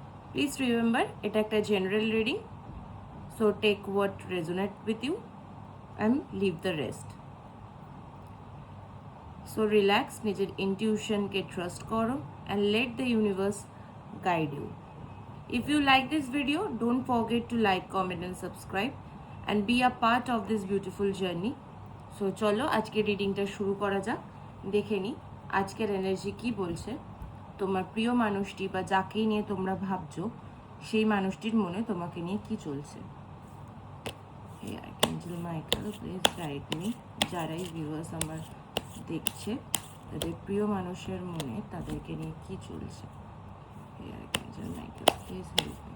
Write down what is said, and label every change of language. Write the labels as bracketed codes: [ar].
[en] Please remember, এটা একটা general reading, so take what resonate with you and leave the rest. [bn] So relax, নিজের ইনটিউশনকে trust করো [en] And let the universe guide you. If you like this video, don't forget to like, comment and subscribe and be a part of this beautiful journey. [bn] So চলো আজকে রিডিংটা শুরু করা যাক। দেখে নিই আজকের এনার্জি কি বলছে। তোমার প্রিয় মানুষটি বা যাকে নিয়ে তোমরা ভাবছো সেই মানুষটির মনে তোমাকে নিয়ে কি চলছে। [en] Hey Archangel Michael, please guide me. [bn] যারাই ভিউয়ার্স আমার দেখছে তাদের প্রিয় মানুষের মনে তাদেরকে নিয়ে কি চলছে। [en] Hey Archangel Michael, please help me.